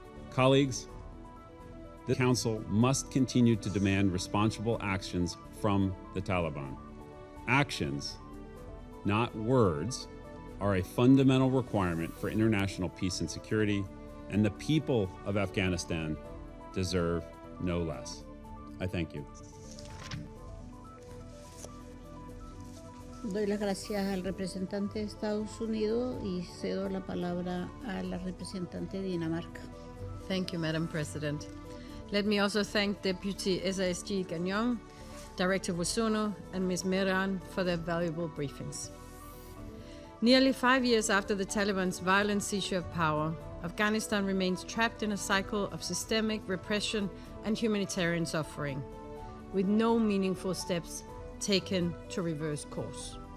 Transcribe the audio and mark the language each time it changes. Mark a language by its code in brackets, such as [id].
[en] Colleagues, the Council must continue to demand responsible actions from the Taliban. Actions, not words, are a fundamental requirement for international peace and security, and the people of Afghanistan deserve no less. I thank you. [es] Doy las gracias al representante de Estados Unidos y cedo la palabra a la representante de Dinamarca. [en] Thank you, Madam President. Let me also thank Deputy SRSG Gagnon, Director Wosono, and Ms. Mehran for their valuable briefings. Nearly 5 years after the Taliban's violent seizure of power, Afghanistan remains trapped in a cycle of systemic repression and humanitarian suffering, with no meaningful steps taken to reverse course.